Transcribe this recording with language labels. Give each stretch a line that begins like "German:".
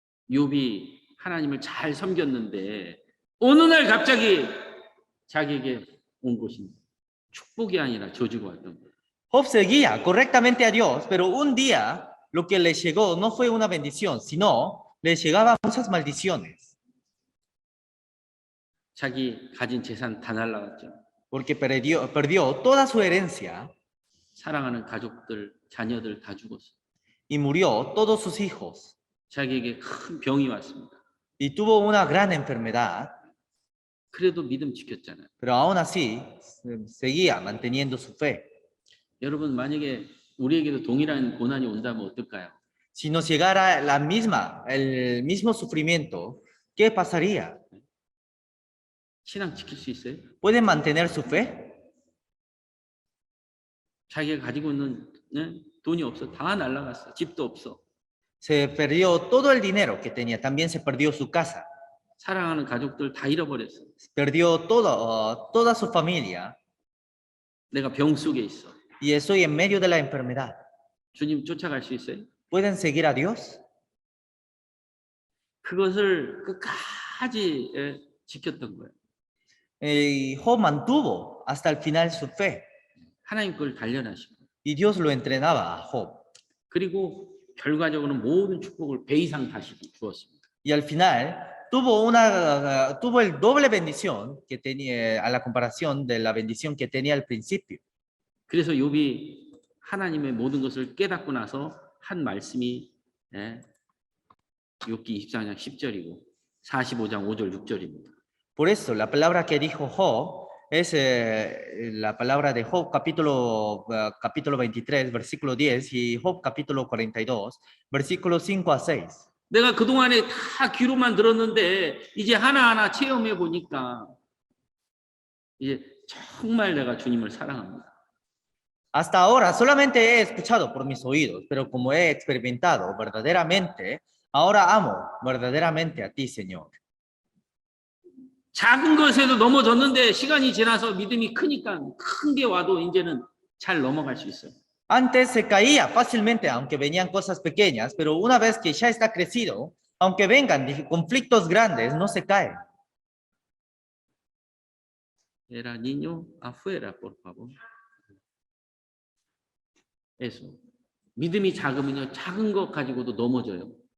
Korean: 욥이 하나님을 잘 섬겼는데 어느 날 갑자기 자기에게 온 것이 축복이 아니라 저주가 왔던 거예요.
Spanish: Job seguía correctamente a Dios, pero un día lo que le llegó no fue una bendición, sino le llegaban muchas maldiciones.
Korean: 자기 가진 재산 다 날라갔죠.
Spanish: Porque perdió toda su herencia
Korean: 사랑하는 가족들, 자녀들 다 죽었어요.
Spanish: y murió todos sus hijos.
Korean: 자기에게 큰 병이 왔습니다.
Spanish: Y tuvo una gran enfermedad,
Korean: 그래도 믿음 지켰잖아요.
Spanish: pero aún así seguía manteniendo su fe.
Korean: 여러분 만약에 우리에게도 동일한 고난이 온다면 어떨까요?
Spanish: Si nos llegara el mismo sufrimiento, ¿qué pasaría?
Korean: 신앙 지킬 수 있어요?
Spanish: ¿Pueden mantener su fe?
Korean: 자기가 가지고 있는 돈이 없어. 다 날라갔어. 집도 없어.
Spanish: Se perdió todo el dinero que tenía, también se perdió su casa,
Korean: 사랑하는 가족들 다 잃어버렸어.
Spanish: perdió toda su familia
Korean: 내가 병 속에 있어.
Spanish: y estoy en medio de la enfermedad.
Korean: 주님 쫓아갈 수 있어요?
Spanish: ¿Pueden seguir a Dios?
Korean: 그것을 끝까지 지켰던 거예요.
Spanish: Y Job mantuvo hasta el final su fe
Korean: 하나님 걸 단련하시고.
Spanish: y Dios lo entrenaba a Job.
Korean: 그리고 결과적으로는 모든 축복을 배 이상 다시 주었습니다.
Spanish: Y al final tuvo el doble bendición que tenía a la comparación de la bendición que tenía al principio.
Korean: 그래서 욥이 하나님의 모든 것을 깨닫고 나서 한 말씀이 욥기 24장 10절이고 45장 5절 6절입니다.
Spanish: Por eso la palabra que dijo Job es la palabra de Job capítulo 23, versículo 10 y Job capítulo 42, versículo 5 a 6.
Korean: 내가 그동안에 다 귀로만 들었는데 이제 하나하나 체험해 보니까 이제 정말 내가 주님을 사랑합니다.
Spanish: Hasta ahora solamente he escuchado por mis oídos, pero como he experimentado verdaderamente, ahora amo verdaderamente a ti, Señor.
Korean: 작은 것에도 넘어졌는데 시간이 지나서 믿음이 크니까 큰 게 와도 이제는 잘 넘어갈 수 있어요.
Spanish: Antes se caía fácilmente, aunque venían cosas pequeñas, pero una vez que ya está crecido, aunque vengan conflictos grandes, no se cae. Era niño afuera, por favor. Eso.
Korean: 믿음이 작으면요, 작은 것 가지고도 넘어져요.